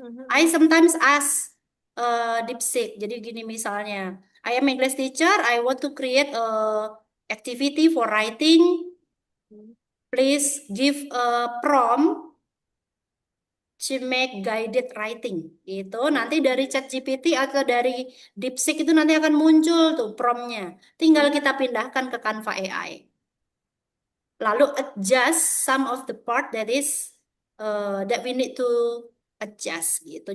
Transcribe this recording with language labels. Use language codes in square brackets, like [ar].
[en] I sometimes ask DeepSeek. [id] Jadi gini misalnya, [en] I am English teacher, I want to create a activity for writing. Please give a prompt to make guided writing. [id] Itu nanti dari ChatGPT atau dari DeepSeek itu nanti akan muncul tuh promptnya. Tinggal kita pindahkan ke Canva AI. [en] Lalu adjust some of the part that is that we need to adjust gitu.